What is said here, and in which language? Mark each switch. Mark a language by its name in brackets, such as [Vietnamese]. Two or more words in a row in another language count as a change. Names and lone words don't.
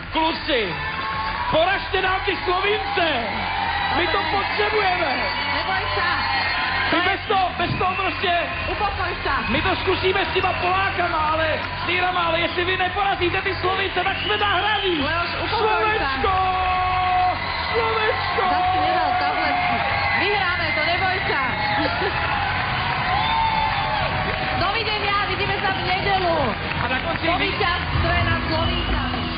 [Czech] Kluci, poražte nám ty Slovince! My to potřebujeme! [Slovak] Neboj sa! [Czech] My bez toho prostě... [Slovak] Upokoj sa! [Czech] My to zkusíme s těma Polákama, ale s Írama, ale jestli vy neporazíte ty Slovince, tak jsme nahraní! [Slovak] Leoš, upokoj sa! Slovensko! Slovensko! Zas si nedal tabletky. Vyhráme to, neboj sa! Dovidenia, vidíme sa v nedeľu. A na konci... Po víťazstve nad Slovíčanmi.